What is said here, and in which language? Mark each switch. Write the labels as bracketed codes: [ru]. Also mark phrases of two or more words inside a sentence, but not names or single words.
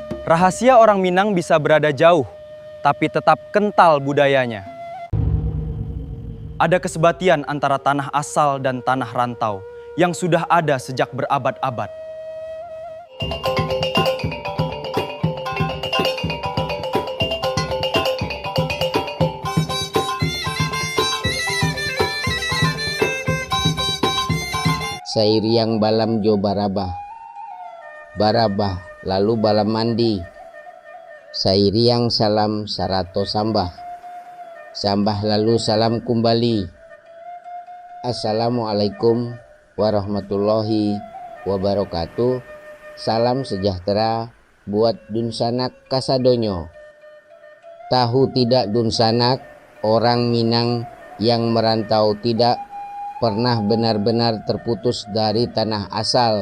[id] Rahasia orang Minang bisa berada jauh, tapi tetap kental budayanya. Ada kesebatian antara tanah asal dan tanah rantau yang sudah ada sejak berabad-abad. [min] Sairiang balam jo barabah, barabah lalu balam mandi. Sairiang salam sarato sambah, sambah lalu salam kembali. [ar] Assalamualaikum warahmatullahi wabarakatuh. [id] Salam sejahtera buat [min] dunsanak kasadonyo. [id] Tahu tidak dunsanak, orang Minang yang merantau tidak pernah benar-benar terputus dari tanah asal.